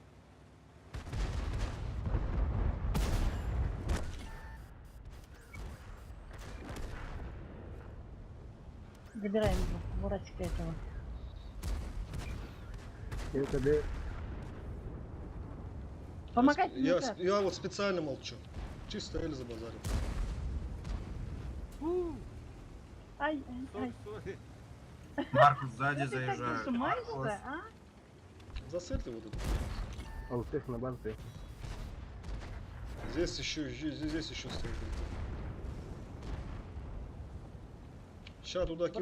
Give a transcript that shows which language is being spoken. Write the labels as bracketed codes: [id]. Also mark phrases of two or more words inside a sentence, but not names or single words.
[ru] Забираем Буратика этого. КД. Помогайте мне, Я, Саш. я вот специально молчу. Чисто Эль забазарил. Ай, ай, ай. Сори. Маркус сзади Ты так заезжает. зажимаешься, Маркус. а? Засырьте вот это. А у всех на банке. Здесь еще стоит. Сейчас туда кину